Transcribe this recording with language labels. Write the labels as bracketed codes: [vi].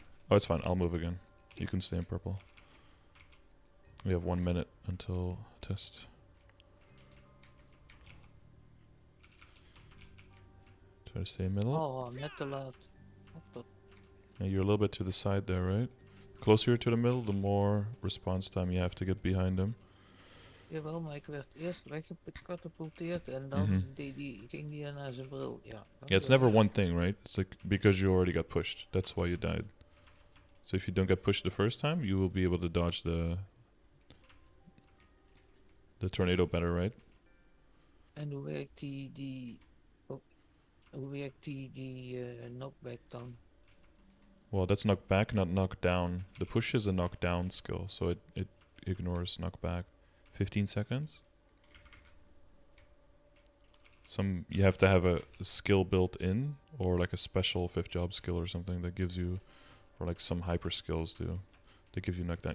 [en] Oh, it's fine. I'll move again. You can stay in purple. We have 1 minute until test. Try to stay in middle. [nl] Oh, net te laat. [en] Yeah, you're a little bit to the side there, right? Closer to the middle, the more response time you have to get behind him. [nl] Jawel, maar ik werd eerst weggecatapulteerd en dan ging die naar zijn bril. Ja, [en] yeah, it's never one thing, right? It's like because you already got pushed. That's why you died. So if you don't get pushed the first time, you will be able to dodge the tornado better, right? [nl] En hoe werkt hoe werkt die knockback dan? [en] Well, that's knockback, not knockdown. The push is a knockdown skill, so it ignores knockback. 15 seconds. You have to have a skill built in, or like a special 5th job skill or something that gives you, or like some hyper skills do, that give you knockdown.